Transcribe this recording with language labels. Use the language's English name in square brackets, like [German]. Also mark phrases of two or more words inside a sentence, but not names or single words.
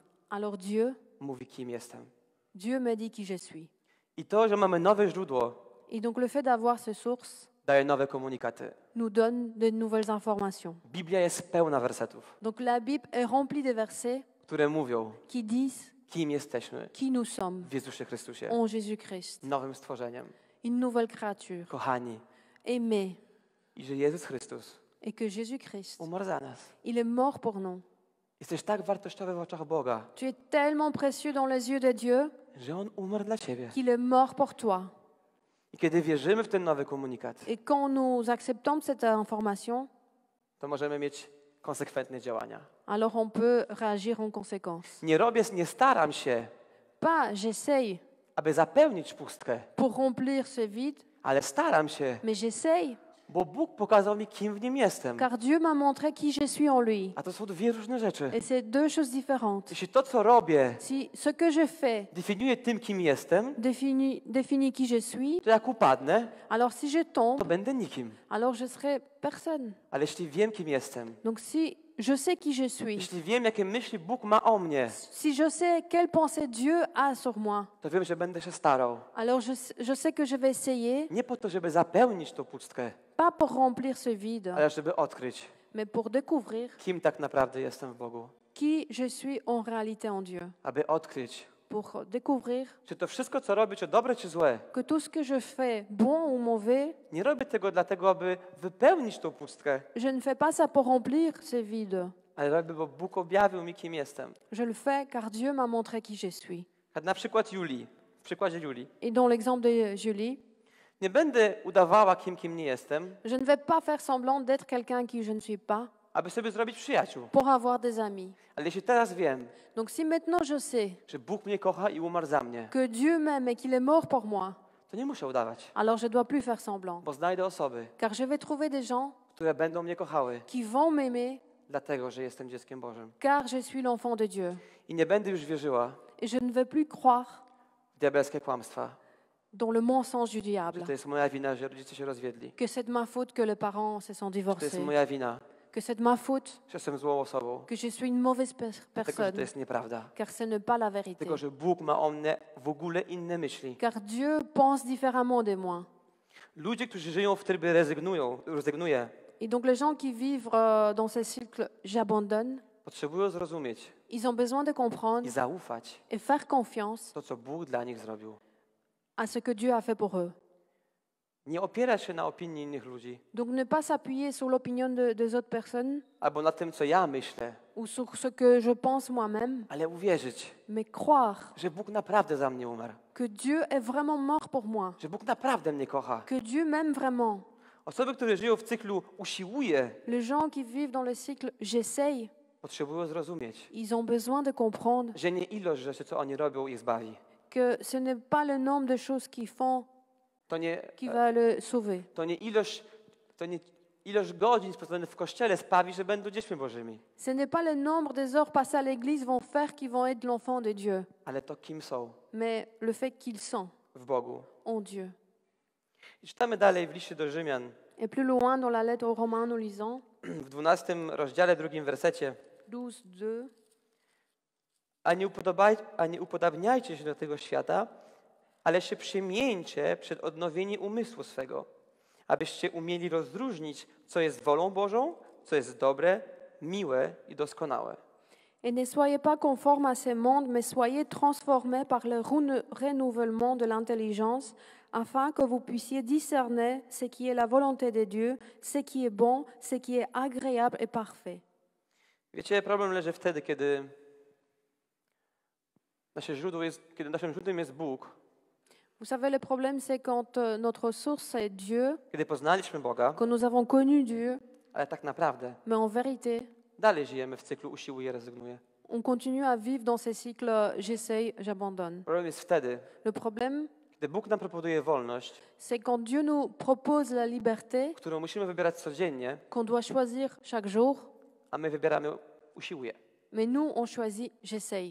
[French] alors Dieu, [Polish] mówi, kim jestem. [French] Dieu me dit qui je suis. [Polish] I to, że mamy nowe źródło, [French] Et donc le fait d'avoir ces sources [Polish] daje nowe komunikaty. [French] nous donne de nouvelles informations. [Polish] Biblia jest pełna wersetów, [French] Donc la Bible est remplie de versets [Polish] które mówią, [French] qui disent [Polish] kim jesteśmy [French] qui nous sommes [Polish] w Jezusie Chrystusie, [French] en Jésus-Christ, [Polish] nowym stworzeniem. [French] une nouvelle créature, [Polish] Kochani, [French] aimée, [Polish] i że Jezus Chrystus [French] et que Jésus-Christ, [Polish] umarł za nas. [French] il est mort pour nous. [Polish] Jesteś tak wartościowy w oczach Boga, [French] Tu es tellement précieux dans les yeux de Dieu [Polish] że On umarł dla ciebie. [French] qu'il est mort pour toi. [Polish] I kiedy wierzymy w ten nowy komunikat, [French] Et quand nous acceptons cette information, [Polish] to możemy mieć konsekwentne działania. [French] alors on peut réagir en conséquence. [Polish] Nie staram się, [French] Pas j'essaye [Polish] aby zapełnić pustkę, [French] pour remplir ce vide, [Polish] ale staram się, [French] mais j'essaye [Polish] bo Bóg pokazał mi, kim w nim jestem. [French] car Dieu m'a montré qui je suis en lui. [Polish] A to są dwie różne rzeczy. [French] Et c'est deux choses différentes. [Polish] Jeśli to, co robię, [French] Si ce que je fais [Polish] definiuje tym, kim jestem, [French] définit qui je suis, [Polish] to jak upadnę, [French] alors si je [Polish] to [French] tombe, [Polish] będę nikim. [French] alors je serai personne. [Polish] Ale jeśli wiem, kim jestem, [French] Donc si je sais qui je suis, [Polish] jeśli wiem, jakie myśli Bóg ma o mnie, [French] si je sais quelle pensée Dieu a sur moi, [Polish] to wiem, że będę się starał. [French] alors je sais que je vais essayer, [Polish] Nie po to, żeby zapełnić tą pustkę, [French] pas pour remplir ce vide, [Polish] ale żeby odkryć, [French] mais pour découvrir [Polish] kim tak naprawdę jestem w Bogu. [French] qui je suis en réalité en Dieu. [Polish] Aby odkryć, [French] Pour découvrir [Polish] czy to wszystko, co robię, czy dobre, czy złe, [French] que tout ce que je fais, bon ou mauvais, [Polish] nie robię tego dlatego, aby wypełnić tą pustkę, [French] je ne fais pas ça pour remplir ce vide. [Polish] ale robię, bo Bóg objawił mi, kim jestem. [French] Je le fais car Dieu m'a montré qui je suis. [Polish] Tak na przykład Julii, w przykładzie Julii. [French] Et dans l'exemple de Julie, [Polish] Nie będę udawała, kim nie jestem, [French] je ne vais pas faire semblant d'être quelqu'un qui je ne suis pas [Polish] aby sobie zrobić przyjaciół. [French] pour avoir des amis. [Polish] Ale jeśli teraz wiem, [French] Donc si maintenant je sais [Polish] że Bóg mnie kocha i umarł za mnie, [French] que Dieu m'aime et qu'il est mort pour moi, [Polish] to nie muszę udawać, [French] alors je dois plus faire semblant. [Polish] bo znajdę osoby, [French] Car je vais trouver des gens [Polish] które będą mnie kochały [French] qui vont m'aimer [Polish] dlatego że jestem dzieckiem Bożym. [French] car je suis l'enfant de Dieu. [Polish] I nie będę już wierzyła [French] Et je ne veux plus croire [Polish] w diabelskie kłamstwa, [French] dans le mensonge du [Polish] że [French] diable, [Polish] to jest moja wina, że rodzice się rozwiedli, [French] que c'est de ma faute que les parents se sont [Polish] że to jest [French] divorcés, [Polish] moja wina, [French] que c'est de ma faute [Polish] że jestem złą osobą, [French] que je suis une mauvaise [Polish] dlatego że to [French] personne, [Polish] jest nieprawda. [French] car ce n'est pas la vérité. [Polish] Tylko że Bóg ma o mnie w ogóle inne myśli. [French] Car Dieu pense différemment de moi. [Polish] Ludzie, którzy żyją w trybie rezygnuję, [French] Et donc les gens qui vivent dans ces cycles j'abandonne, [Polish] potrzebują zrozumieć [French] ils ont besoin de [Polish] i [French] comprendre [Polish] zaufać [French] et faire confiance [Polish] to, co Bóg dla nich zrobił. [French] à ce que Dieu a fait pour eux. [Polish] Nie opierać się na opinii innych ludzi [French] Donc ne pas s'appuyer sur l'opinion des autres personnes [Polish] albo na tym, co ja myślę, [French] ou sur ce que je pense moi-même, [Polish] ale uwierzyć, [French] mais croire [Polish] że Bóg naprawdę za mnie umarł, [French] que Dieu est vraiment mort pour moi, [Polish] że Bóg naprawdę mnie kocha. [French] que Dieu m'aime vraiment. [Polish] Osoby, które żyją w cyklu usiłuję, [French] Les gens qui vivent dans le cycle j'essaye, [Polish] potrzebują zrozumieć, [French] ils ont besoin de comprendre [Polish] że nie ilość rzeczy, co oni robią, ich zbawi. [French] que ce n'est pas le nombre de choses qu'ils font qui va le sauver. [Polish] To nie ilość godzin spędzonych w kościele sprawi, że będą dziećmi Bożymi, [French] Ce n'est pas le nombre des heures passées à l'église vont faire qu'ils vont être l'enfant de Dieu, [Polish] ale to kim są [French] mais le fait qu'ils sont [Polish] w Bogu. [French] en Dieu. [Polish] I czytamy dalej w liście do Rzymian, [French] Et plus loin dans la lettre aux Romains, nous lisons [Polish] w 12 rozdziale, 2 wersecie. [French] 12:2. [Polish] A nie upodabniajcie się do tego świata, ale się przemieńcie przed odnowieniem umysłu swego, abyście umieli rozróżnić, co jest wolą Bożą, co jest dobre, miłe i doskonałe. [French] Et ne soyez pas conformes à ce monde, mais soyez transformés par le renouvellement de l'intelligence, afin que vous puissiez discerner ce qui est la volonté de Dieu, ce qui est bon, ce qui est agréable et parfait. [Polish] Wiecie, problem leży wtedy, kiedy naszym źródłem jest Bóg, [French] Vous savez, le problème, c'est quand notre source est Dieu, [Polish] kiedy poznaliśmy Boga, [French] que nous avons connu Dieu, [Polish] ale tak naprawdę [French] mais en vérité, [Polish] dalej żyjemy w cyklu usiłuję, rezygnuję. [French] on continue à vivre dans ces cycles j'essaye, j'abandonne. [Polish] Problem jest wtedy, [French] Le problème, [Polish] kiedy Bóg nam proponuje wolność, [French] c'est quand Dieu nous propose la liberté [Polish] którą musimy wybierać codziennie, [French] qu'on doit choisir chaque jour, [Polish] a my wybieramy usiłuję. [French] mais nous, on choisit j'essaye.